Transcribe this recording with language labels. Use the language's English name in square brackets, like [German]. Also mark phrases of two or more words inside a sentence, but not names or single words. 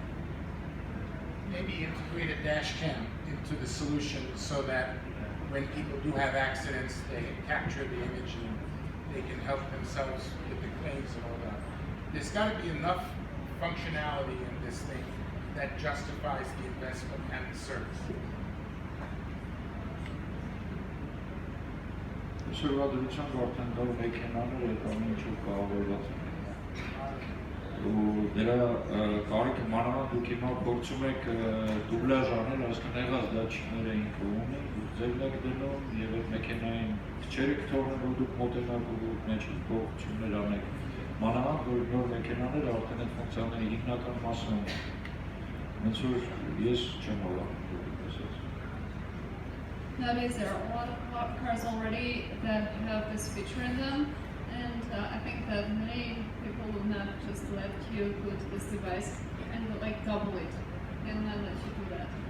[English] Maybe integrate a dash cam into the solution so that when people do have accidents, they capture the image and they can help themselves with the claims and all that. There's got to be enough functionality in this thing that justifies the investment and the service. [Armenian] Շրջադրության արդեն դա մեքենաները կամ ինչ-որ կառավարված են։ Ու դրա կարիքը մանավանդ դուք հիմա փորձում եք դուբլաժ անել, այսինքն եղած դատչիկները ինքը ունի, դուք ձերն եք դնում եւ այդ մեքենային չերեք թողնում, որ դուք մոտենաք ու մեջ փոխություններ անեք։ մանավանդ որ նոր մեքենաները արդեն այդ ֆունկցիաների հիմնական մասը ունեն։ Ոնց որ ես չեմ հավատում դեպս։ [English] Nowadays, there are a lot of cars already that have this feature in them, and I think that many people will not just let you put this device and like double it. They will not let you do that.